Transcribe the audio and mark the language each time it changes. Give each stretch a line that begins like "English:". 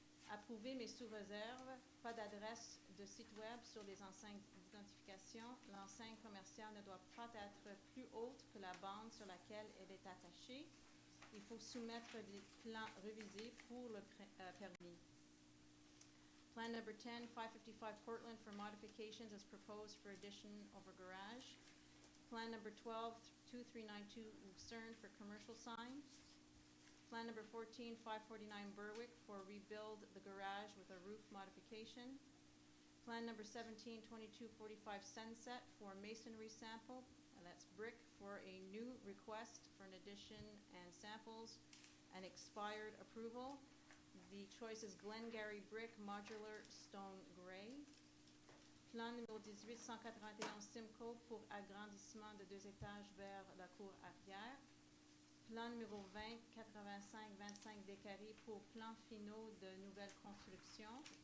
French: Approuvé mais sous réserve, pas d'adresse de site web sur les enseignes d'identification. L'enseigne commerciale ne doit pas être plus haute que la bande sur laquelle elle est attachée. Il faut soumettre des plans révisés pour le permis.
English: Plan number 10, 555 Portland for modifications as proposed for addition over garage. Plan number 12, 2392 Lucerne for commercial sign. Plan number 14, 549 Berwick for rebuild the garage with a roof modification. Plan number 17, 2245 Sunset for masonry sample, and that's brick for a new request for an addition and samples, and expired approval. The choice is Glengarry brick modular stone gray.
French: Plan numéro 18, 181 Simcoe pour agrandissement de 2 étages vers la cour arrière. Plan numéro 20, 85-25 Descaries pour plans finaux de nouvelles constructions.